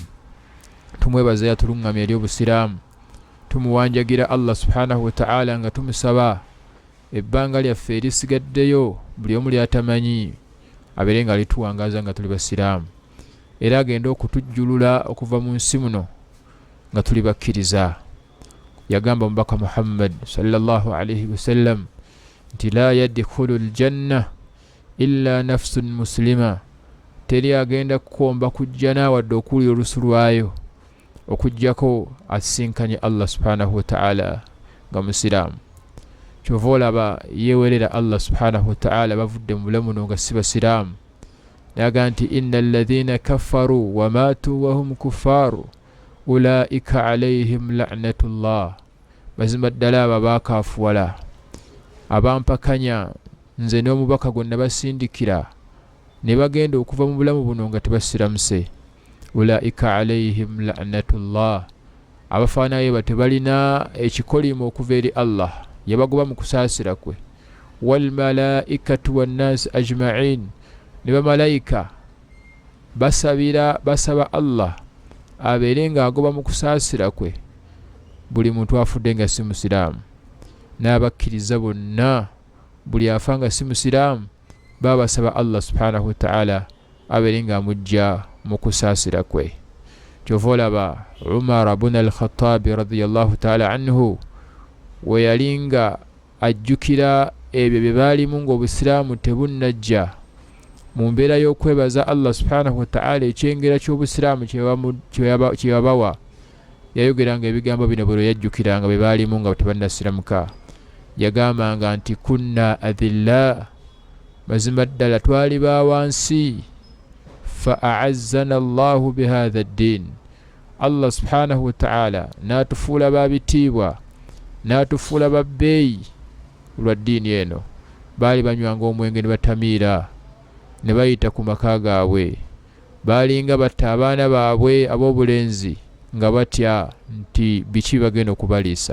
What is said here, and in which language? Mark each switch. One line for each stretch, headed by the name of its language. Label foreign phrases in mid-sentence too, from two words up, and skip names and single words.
Ganda: Tumwebaza yatulungamya eri obusiraamu, tumuwanjagira
Arabic: الله سبحانه وتعالى
Ganda: nga tumusaba ebbanga lyaffe erisigaddeyo buli omu lyatamanyi abeere nga lituwangaza nga tuli basiraamu, era agenda okutujjulula okuva mu nsi muno nga tuli bakkiriza. Yagamba omubaka Muhammad
Arabic: صلى الله عليه وسلم
Ganda: nti
Arabic: لا يدخل الجنة إلا نفس مسلمة,
Ganda: teri agenda kukomba kujja naawadde okuwulira olusu lwayo okujjako asinkanye
Arabic: الله سبحانه وتعالى
Ganda: nga musiraamu. Kyova olaba yeewerera
Arabic: الله سبحانه وتعالى
Ganda: bavudde mu bulamu nga si basiraamu naganti
Arabic: إن الذين كفروا وماتوا وهم كفار أولئك عليهم لعنة الله.
Ganda: Mazima ddala abo abakafuwala abampakanya nze n'omubaka gonna basindikira ne bagenda okuva mu bulamu buno nga tebasiramuse.
Arabic: أولئك عليهم لعنة الله.
Ganda: Abafaanayo batebalina ekikolimo okuva eri Allah yabagoba mu kusaasira kwe.
Arabic: والملائكة والناس أجمعين.
Ganda: Ne bamalayika basaba Allah abeere nga agoba mu kusaasira kwe buli muntu afudde nga si musiraamu. N'abakkiriza bonna buli afa nga si musiraamu baba basaba
Arabic: الله سبحانه وتعالى
Ganda: abeere nga amujja mu kusaasira kwe. Kyova olaba Umar ibn al-Khattab
Arabic: رضي الله تعالى عنه
Ganda: we yalinga ajjukira ebyo bye baalimu ng'obusiraamu tebunnajja mu mbeera y'okwebaza
Arabic: الله سبحانه وتعالى
Ganda: ekyengera ky'obusiraamu kye yabawa. Yayogeranga ebigambo bino bwe yajjukiranga bye baalimu nga tebannasiramuka. Yagambanga nti
Arabic: كنا أذلة,
Ganda: mazima ddala twali ba wansi,
Arabic: فأعزنا الله بهذا الدين. الله سبحانه وتعالى
Ganda: n'atufuula babitiibwa, n'atufuula babbeeyi lwa ddiini eno. Baali banywanga omwenge ne batamiira ne bayita ku maka gaabwe. Baalinga batta abaana baabwe ab'obulenzi nga batya nti biki bagenda okubaliisa.